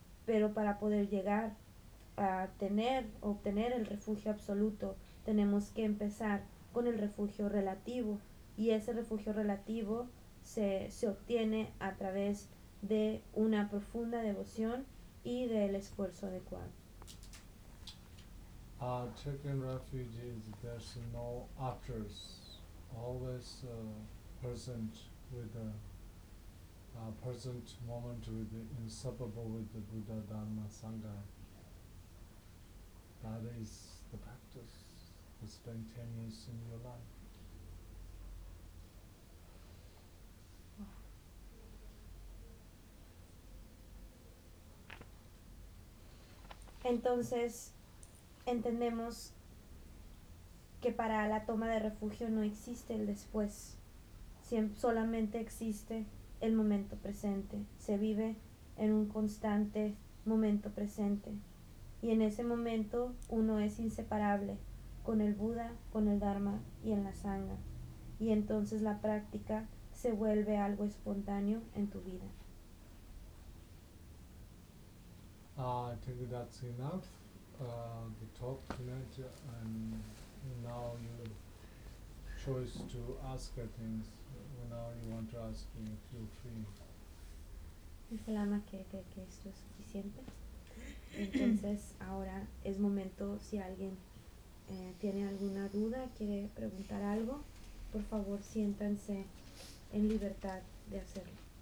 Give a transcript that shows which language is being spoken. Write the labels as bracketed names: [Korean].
[Spanish] Pero para poder llegar a obtener el refugio absoluto, tenemos que empezar con el refugio relativo. Y ese refugio relativo se obtiene a través de una profunda devoción y del esfuerzo adecuado. [English] Taking refuge is there's no afters, always present with present moment with the inseparable with the Buddha Dharma Sangha. That is the practice, the spontaneous in your life. [Spanish] Entonces entendemos que para la toma de refugio no existe el después, solamente existe el momento presente. Se vive en un constante momento presente, y en ese momento uno es inseparable con el Buda, con el Dharma y en la Sangha, y entonces la práctica se vuelve algo espontáneo en tu vida. [English] I think that's enough, the talk tonight, and now your choice to ask things, now you want to ask me, feel free. [Spanish] Dice la ama que esto es suficiente, entonces ahora es momento, si alguien tiene alguna duda, quiere preguntar algo, por favor siéntanse en libertad de hacerlo.